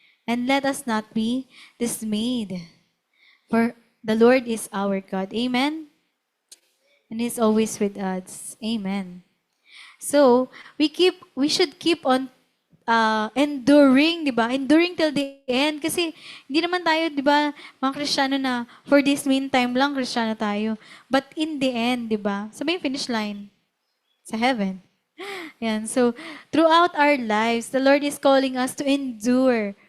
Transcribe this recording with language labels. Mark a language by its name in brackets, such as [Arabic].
[English] And let us not be dismayed. For the Lord is our God. Amen? And He's always with us. Amen. So, we should keep on enduring, di ba? Enduring till the end. [Filipino] Kasi, hindi naman tayo, di ba, mga Kristiyano na [English] for this meantime [Filipino] lang, Kristiyano tayo. [English] But in the end, [Filipino] di ba? Sabi yung finish line. Sa heaven. Yan. [English] So, throughout our lives, the Lord is calling us to endure.